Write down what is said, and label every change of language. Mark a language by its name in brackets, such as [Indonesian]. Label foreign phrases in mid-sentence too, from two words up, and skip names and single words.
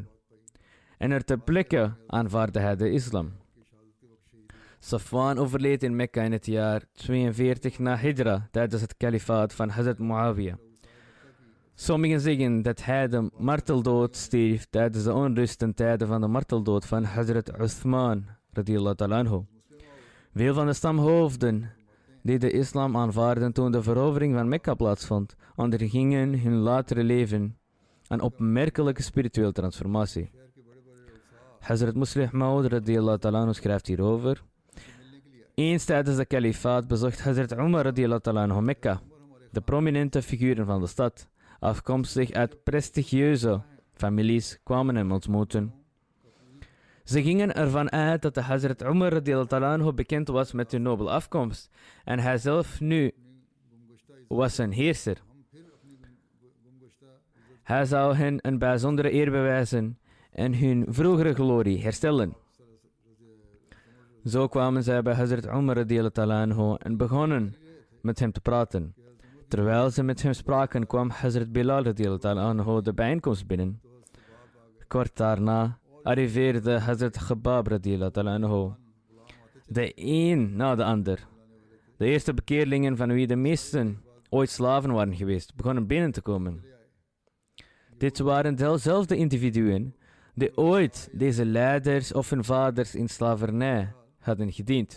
[Dutch] En er ter plekke aanvaardde hij de islam. Safwan overleed in Mekka in het jaar 42 na Hijra tijdens het kalifaat van Hazrat Muawiyah. Sommigen zeggen dat hij de marteldood stierf tijdens de onrusten tijden van de marteldood van Hazrat Uthman [Arabic] رضي الله تعالى عنه. [Dutch] Veel van de stamhoofden die de islam aanvaarden toen de verovering van Mekka plaatsvond, ondergingen hun latere leven een opmerkelijke spirituele transformatie. Hazrat Muslih Maud [Arabic] رضي الله تعالى عنه [Dutch] schrijft hierover: eens tijdens de kalifaat bezocht Hazrat Umar [Arabic] رضي الله تعالى عنه [Dutch] Mekka. De prominente figuren van de stad, afkomstig uit prestigieuze families, kwamen hem ontmoeten. Ze gingen ervan uit dat de Hazrat Umar [Arabic] رضي الله تعالى عنه [Dutch] bekend was met hun nobele afkomst en hij zelf nu was een heerser. Hij zou hen een bijzondere eer bewijzen en hun vroegere glorie herstellen. Zo kwamen zij bij Hazrat Umar [Arabic] رضي الله تعالى عنه [Dutch] en begonnen met hem te praten. Terwijl ze met hem spraken, kwam Hazrat Bilal [Arabic] رضي الله تعالى عنه [Dutch] de bijeenkomst binnen. Kort daarna arriveerde Hazrat Khabbab [Arabic] رضي الله تعالى عنه. [Dutch] De een na de ander. De eerste bekeerlingen van wie de meesten ooit slaven waren geweest, begonnen binnen te komen. Dit waren dezelfde individuen die ooit deze leiders of hun vaders in slavernij hadden gediend.